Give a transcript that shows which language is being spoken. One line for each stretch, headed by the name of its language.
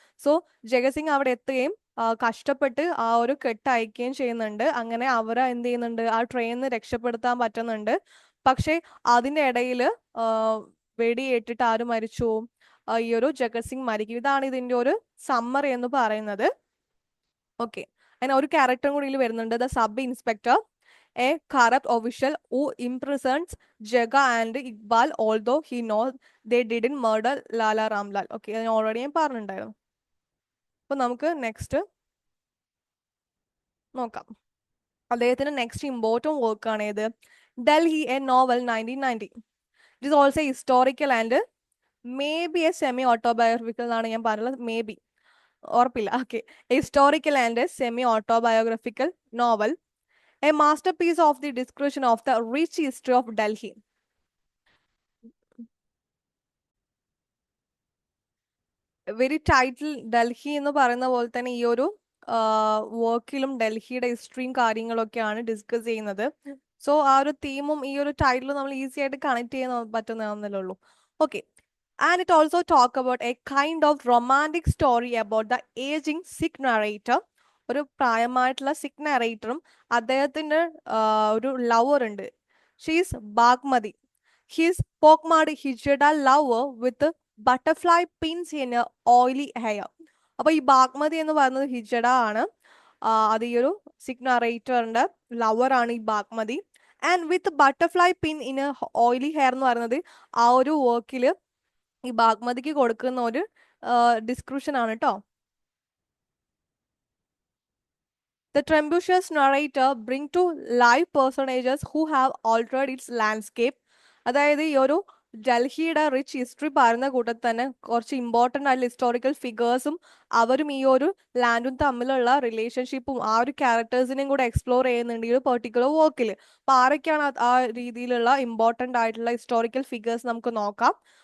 Malayalam: So ജഗത് സിംഗ് അവിടെ എത്തുകയും കഷ്ടപ്പെട്ട് ആ ഒരു കെട്ട് അയക്കുകയും ചെയ്യുന്നുണ്ട്. അങ്ങനെ അവരെ എന്ത് ചെയ്യുന്നുണ്ട്, ആ ട്രെയിനിൽ നിന്ന് രക്ഷപ്പെടുത്താൻ പറ്റുന്നുണ്ട്. പക്ഷെ അതിന്റെ ഇടയിൽ വെടിയേറ്റിട്ട് ആര് മരിച്ചു, ഈ ഒരു ജഗത് സിംഗ് മരിക്കും. ഇതാണ് ഇതിന്റെ ഒരു സമ്മറി എന്ന് പറയുന്നത്. ഓക്കെ, അതിന് ഒരു ക്യാരക്ടറും കൂടി ഇതിൽ വരുന്നുണ്ട്,
English: The sub inspector, a corrupt official who imprisons Jaga and Iqbal although he knows they didn't murder Lala Ramlal.
Malayalam: Okay, ഞാൻ ഓൾറെഡി ഞാൻ പറഞ്ഞിട്ടുണ്ടായിരുന്നു. അപ്പൊ നമുക്ക് നെക്സ്റ്റ് നോക്കാം. അദ്ദേഹത്തിന്റെ നെക്സ്റ്റ് ഇമ്പോർട്ടൻറ്റ് വർക്കാണ് ഏത്, Delhi A novel 1990.
English: it is also historical and may be a semi autobiographical
Malayalam: എന്നാണ് ഞാൻ പറഞ്ഞത്. മേ ബി, ഉറപ്പില്ല.
English: Okay, historical and semi autobiographical novel, a masterpiece of the description of the rich history of Delhi.
Malayalam: Very title Delhi എന്ന് പറയുന്ന പോലെ തന്നെ ഈ ഒരു വർക്കിലും ഡൽഹിയുടെ ഹിസ്റ്ററിയും കാര്യങ്ങളൊക്കെയാണ് ഡിസ്കസ് ചെയ്യുന്നത്. സോ ആ ഒരു തീമും ഈ ഒരു ടൈറ്റിലും നമ്മൾ ഈസി ആയിട്ട് കണക്ട് ചെയ്യാൻ പറ്റുന്നതാണെന്നല്ലേ ഉള്ളൂ.
English: Okay, and it also talk about a kind of romantic story about the aging Sikh narrator.
Malayalam: ഒരു പ്രായമായിട്ടുള്ള സിഖ് നറേറ്ററും അദ്ദേഹത്തിന്റെ ഒരു ലവർ ഉണ്ട്, she's Bagmati.
English: His pockmarked hijra lover with butterfly pins in oily hair.
Malayalam: അപ്പൊ ഈ ബാഗ്മതി എന്ന് പറയുന്നത് ഹിജഡ ആണ്. അത് ഈ ഒരു സിഖ് നറേറ്ററിന്റെ ലവർ ആണ് ഈ Bagmati. And with butterfly pin in oily hair എന്ന് പറയുന്നത് ആ ഒരു വർക്കില് ഈ ബാഗ്മതിക്ക് കൊടുക്കുന്ന ഒരു ഡിസ്ക്രിപ്ഷൻ ആണ് കേട്ടോ.
English: The tremendous narrator bring to life personages who have altered its landscape.
Malayalam: അതായത് ഈ ഒരു ഡൽഹിയുടെ റിച്ച് ഹിസ്റ്ററി പറയുന്ന കൂട്ടത്തിൽ തന്നെ കുറച്ച് ഇമ്പോർട്ടൻ്റ് ആയിട്ടുള്ള ഹിസ്റ്റോറിക്കൽ ഫിഗേഴ്സും അവരും ഈ ഒരു ലാൻഡും തമ്മിലുള്ള റിലേഷൻഷിപ്പും ആ ഒരു ക്യാരക്ടേഴ്സിനെയും കൂടെ എക്സ്പ്ലോർ ചെയ്യുന്നുണ്ട് ഈ ഒരു പെർട്ടിക്കുലർ വർക്കിൽ. അപ്പൊ ആരൊക്കെയാണ് ആ രീതിയിലുള്ള ഇമ്പോർട്ടൻ്റ് ആയിട്ടുള്ള ഹിസ്റ്റോറിക്കൽ ഫിഗേഴ്സ് നമുക്ക് നോക്കാം.